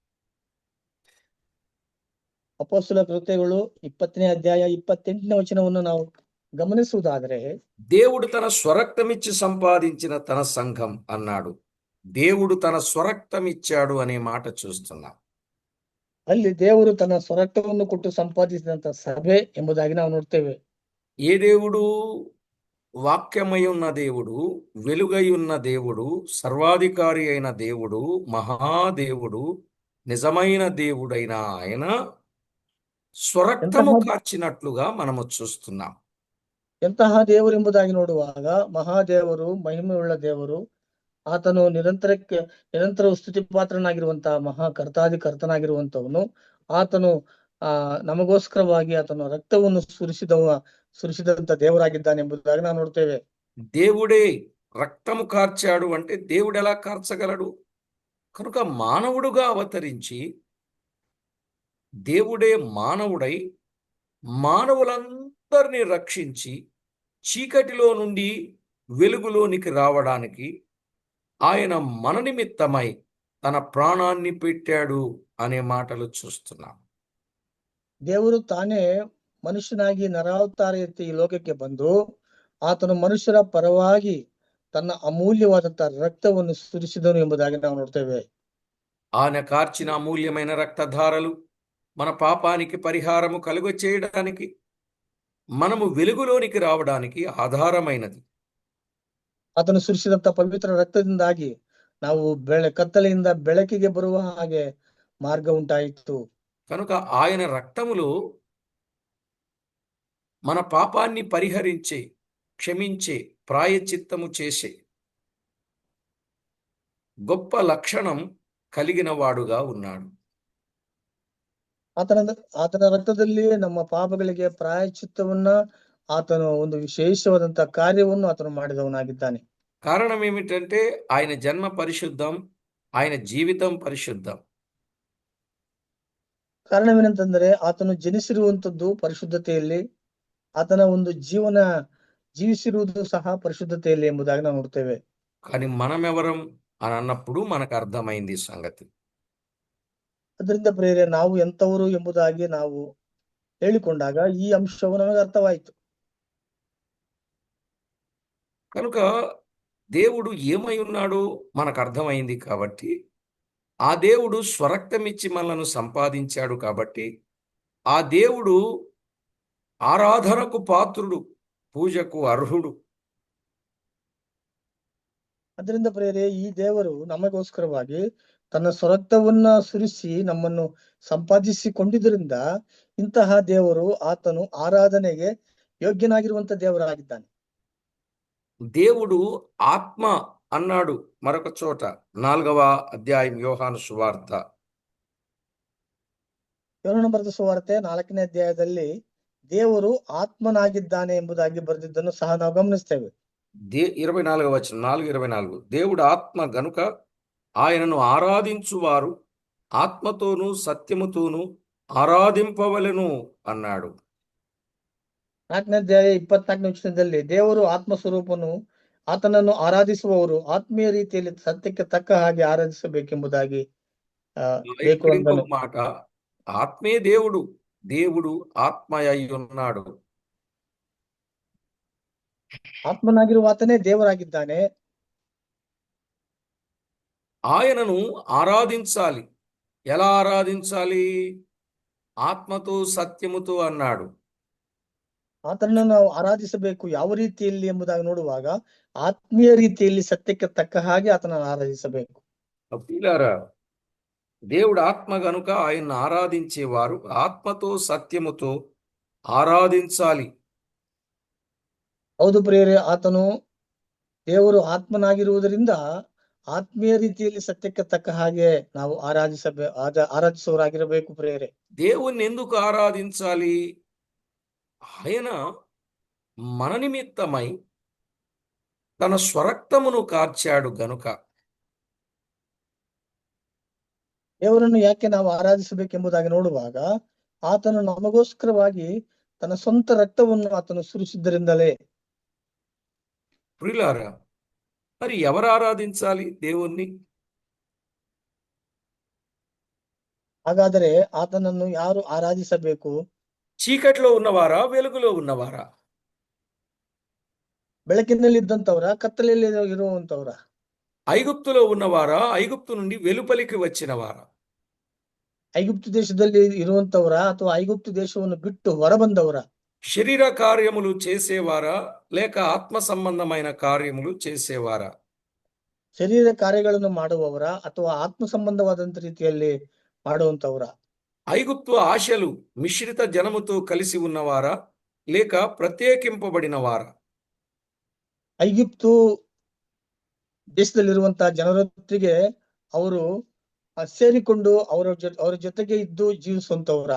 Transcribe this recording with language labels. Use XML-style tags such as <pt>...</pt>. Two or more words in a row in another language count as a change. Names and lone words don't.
<kn>ಅಪೊಸ್ತಲ ಕೃತ್ಯಗಳು 20ನೇ ಅಧ್ಯಾಯ 28ನೇ ವಚನವನ್ನು ನಾವು ಗಮನಿಸುವುದಾದರೆ,</kn> <te>దేవుడు తన స్వరక్తమిచ్చి సంపాదించిన తన సంఘం అన్నాడు. దేవుడు తన స్వరక్తమిచ్చాడు అనే మాట చూస్తున్నాం.</te> <kn>ಅಲ್ಲಿ ದೇವರು ತನ್ನ ಸ್ವರಕ್ತವನ್ನು ಕೊಟ್ಟು ಸಂಪಾದಿಸಿದಂತ ಸಭೆ ಎಂಬುದಾಗಿ ನಾವು ನೋಡ್ತೇವೆ.</kn> <te>ఏ దేవుడు? వాక్యమై ఉన్న దేవుడు, వెలుగై ఉన్న దేవుడు, సర్వాధికారి అయిన దేవుడు, మహాదేవుడు, నిజమైన దేవుడైన ఆయన స్వరక్తము కార్చినట్లుగా మనము చూస్తున్నాం.</te> <kn>ಎಂತಹ ದೇವರು ಎಂಬುದಾಗಿ ನೋಡುವಾಗ, ಮಹಾದೇವರು, ಮಹಿಮೆಯುಳ್ಳ ದೇವರು, ಆತನು ನಿರಂತರ ಸ್ತುತಿ ಪಾತ್ರನಾಗಿರುವಂತಹ ಮಹಾ ಕರ್ತನಾಗಿರುವಂತವನು. ಆತನು ನಮಗೋಸ್ಕರವಾಗಿ ಆತನು ರಕ್ತವನ್ನು ಸುರಿಸಿದಂತ ದೇವರಾಗಿದ್ದಾನೆ ಎಂಬುದಾಗಿ ನಾವು ನೋಡ್ತೇವೆ.</kn> <te>దేవుడే రక్తము కార్చాడు అంటే దేవుడు ఎలా కార్చగలడు? కనుక మానవుడుగా అవతరించి దేవుడే మానవుడై మానవులందరినీ రక్షించి చీకటిలో నుండి వెలుగులోనికి రావడానికి ఆయన మన నిమిత్తమై తన ప్రాణాన్ని పెట్టాడు అనే మాటలు చూస్తున్నాం.</te> <kn>ದೇವರು ತಾನೇ ಮನುಷ್ಯನಾಗಿ ನರಾವತಾರ ಎತ್ತಿ ಈ ಲೋಕಕ್ಕೆ ಬಂದು ಆತನು ಮನುಷ್ಯರ ಪರವಾಗಿ ತನ್ನ ಅಮೂಲ್ಯವಾದಂತಹ ರಕ್ತವನ್ನು ಸುರಿಸಿದನು ಎಂಬುದಾಗಿ ನಾವು ನೋಡ್ತೇವೆ.</kn> <te>ఆయన కార్చిన అమూల్యమైన రక్తధారలు మన పాపానికి పరిహారము కలుగ చేయడానికి, మనము వెలుగులోనికి రావడానికి ఆధారమైనది.</te> <kn>ಆತನು ಸುರಿಸಿದಂತ ಪವಿತ್ರ ರಕ್ತದಿಂದಾಗಿ ನಾವು ಕತ್ತಲೆಯಿಂದ ಬೆಳಕಿಗೆ ಬರುವ ಹಾಗೆ ಮಾರ್ಗ ಉಂಟಾಯಿತು.</kn> <te>కనుక ఆయన రక్తములో మన పాపాన్ని పరిహరించే, క్షమించే, ప్రాయశ్చిత్తము చేసే గొప్ప లక్షణం కలిగిన వాడుగా ఉన్నాడు.</te> <kn>ಆತನ ರಕ್ತದಲ್ಲಿ ನಮ್ಮ ಪಾಪಗಳಿಗೆ ಪ್ರಾಯಶ್ಚಿತ್ತವನ್ನ ಆತನು ಒಂದು ವಿಶೇಷವಾದಂತ ಕಾರ್ಯವನ್ನು ಆತನು ಮಾಡಿದವನಾಗಿದ್ದಾನೆ.</kn> <te>కారణం ఏమిటంటే ఆయన జన్మ పరిశుద్ధం, ఆయన జీవితం పరిశుద్ధం.</te> <kn>ಕಾರಣವೇನಂತಂದ್ರೆ ಆತನು ಜನಿಸಿರುವಂತದ್ದು ಪರಿಶುದ್ಧತೆಯಲ್ಲಿ, ಆತನ ಒಂದು ಜೀವಿಸಿರುವುದು ಸಹ ಪರಿಶುದ್ಧತೆಯಲ್ಲಿ ಎಂಬುದಾಗಿ ನಾವು ನೋಡ್ತೇವೆ.</kn> <te>కానీ మనమెవరం అని అన్నప్పుడు మనకు అర్థమైంది ఈ సంగతి.</te> <kn>ಅದರಿಂದ ಪ್ರಿಯರೇ, ನಾವು ಎಂತವರು ಎಂಬುದಾಗಿ ನಾವು ಹೇಳಿಕೊಂಡಾಗ ಈ ಅಂಶವು ನಮಗೆ ಅರ್ಥವಾಯಿತು.</kn> <te>కనుక దేవుడు ఏమై ఉన్నాడో మనకు అర్థమైంది కాబట్టి, ఆ దేవుడు స్వరక్తమిచ్చి మనలను సంపాదించాడు కాబట్టి, ఆ దేవుడు ఆరాధనకు పాత్రుడు, పూజకు అర్హుడు.</te> <kn>ಅದರಿಂದ ಪ್ರಿಯರೇ, ಈ ದೇವರು ನಮಗೋಸ್ಕರವಾಗಿ ತನ್ನ ಸ್ವರಕ್ತವನ್ನ ಸುರಿಸಿ ನಮ್ಮನ್ನು ಸಂಪಾದಿಸಿಕೊಂಡಿದ್ದರಿಂದ ಇಂತಹ ದೇವರು ಆತನು ಆರಾಧನೆಗೆ ಯೋಗ್ಯನಾಗಿರುವಂತ ದೇವರಾಗಿದ್ದಾನೆ.</kn> <te>దేవుడు ఆత్మ అన్నాడు మరొక చోట, 4వ అధ్యాయం యోహాను సువార్త.</te> <kn>ಯೋಹಾನನ ಬರೆದ ಸುವಾರ್ತೆ 4ನೇ ಅಧ್ಯಾಯದಲ್ಲಿ ದೇವರು ಆತ್ಮನಾಗಿದ್ದಾನೆ ಎಂಬುದಾಗಿ ಬರೆದಿದ್ದನ್ನು ಸಹ ನಾವು ಗಮನಿಸ್ತೇವೆ.</kn> <te>24వ వచనం, 4:24, దేవుడు ఆత్మ గనుక ఆయనను ఆరాధించువారు ఆత్మతోనూ సత్యముతోనూ ఆరాధింపవలెను అన్నాడు.</te> <kn>4ನೇ ಅಧ್ಯಾಯ 24ನೇ ವಚನದಲ್ಲಿ ದೇವರು ಆತ್ಮ ಸ್ವರೂಪನು, ಆತನನ್ನು ಆರಾಧಿಸುವವರು ಆತ್ಮೀಯ ರೀತಿಯಲ್ಲಿ ಸತ್ಯಕ್ಕೆ ತಕ್ಕ ಹಾಗೆ ಆರಾಧಿಸಬೇಕೆಂಬುದಾಗಿ ಬೇಕು</kn> <te>ఇక్కడ</te> <kn>ಅಂದನು.</kn> <te>ఇంకొక మాట, ఆత్మే దేవుడు, దేవుడు ఆత్మ అయి ఉన్నాడు.</te> <kn>ಆತ್ಮನಾಗಿರುವ ಆತನೇ ದೇವರಾಗಿದ್ದಾನೆ.</kn> <te>ఆయనను ఆరాధించాలి. ఎలా ఆరాధించాలి? ఆత్మతో సత్యముతో అన్నాడు.</te> <kn>ಆತನನ್ನು ನಾವು ಆರಾಧಿಸಬೇಕು. ಯಾವ ರೀತಿಯಲ್ಲಿ ಎಂಬುದಾಗಿ ನೋಡುವಾಗ ಆತ್ಮೀಯ ರೀತಿಯಲ್ಲಿ ಸತ್ಯಕ್ಕೆ ತಕ್ಕ ಹಾಗೆ ಆತನನ್ನು ಆರಾಧಿಸಬೇಕು.</kn> <te>ప్రియులారా, దేవుడు ఆత్మ గనుక ఆయన్ని ఆరాధించేవారు ఆత్మతో సత్యముతో ఆరాధించాలి.</te> <kn>ಹೌದು ಪ್ರಿಯರೇ, ಆತನು ದೇವರು ಆತ್ಮನಾಗಿರುವುದರಿಂದ ಆತ್ಮೀಯ ರೀತಿಯಲ್ಲಿ ಸತ್ಯಕ್ಕೆ ತಕ್ಕ ಹಾಗೆ ನಾವು ಆರಾಧಿಸುವವರಾಗಿರಬೇಕು ಪ್ರಿಯರೇ.</kn> <te>దేవుణ్ణి ఎందుకు ఆరాధించాలి? ఆయన మన నిమిత్తమై తన స్వరక్తమును కార్చాడు గనుక.</te> <kn>ದೇವರನ್ನು ಯಾಕೆ ನಾವು ಆರಾಧಿಸಬೇಕೆಂಬುದಾಗಿ ನೋಡುವಾಗ ಆತನು ನಮಗೋಸ್ಕರವಾಗಿ ತನ್ನ ಸ್ವಂತ ರಕ್ತವನ್ನು ಆತನು ಸುರಿಸಿದ್ದರಿಂದಲೇ.</kn> <te>ప్రియులారా, మరి ఎవరు ఆరాధించాలి దేవుణ్ణి?</te> <kn>ಹಾಗಾದರೆ ಆತನನ್ನು ಯಾರು ಆರಾಧಿಸಬೇಕು?</kn> <te>చీకట్లో ఉన్నవారా, వెలుగులో ఉన్నవారా?</te> <kn>ಬೆಳಕಿನಲ್ಲಿ ಇದ್ದಂತವರ, ಕತ್ತಲೆಯಲ್ಲಿ ಇರುವಂತವರ?</kn> <te>ఐగుప్తులో ఉన్నవారా, ఐగుప్తు నుండి వెలుపలికి వచ్చినవారా?</te> <kn>ಐಗುಪ್ತು ದೇಶದಲ್ಲಿ ಇರುವಂತವರ ಅಥವಾ ಐಗುಪ್ತು ದೇಶವನ್ನು ಬಿಟ್ಟು ಹೊರಬಂದವರ?</kn> <te>శరీర కార్యములు చేసేవారా, లేక ఆత్మ సంబంధమైన కార్యములు చేసేవారా?</te> <kn>ಶರೀರ ಕಾರ್ಯಗಳನ್ನು ಮಾಡುವವರ ಅಥವಾ ಆತ್ಮ ಸಂಬಂಧವಾದಂತ ರೀತಿಯಲ್ಲಿ ಮಾಡುವಂತವರ?</kn> <te>ఐగుప్తు ఆశలు మిశ్రిత జనముతో కలిసి ఉన్నవారా, లేక ప్రత్యేకింపబడినవారా?</te> <kn>ಐಗುಪ್ತು ದೇಶದಲ್ಲಿರುವಂತಹ ಜನರೊಟ್ಟಿಗೆ ಅವರು ಸೇರಿಕೊಂಡು ಅವರ ಜೊತೆಗೆ ಇದ್ದು ಜೀವಿಸುವಂತವರ?</kn>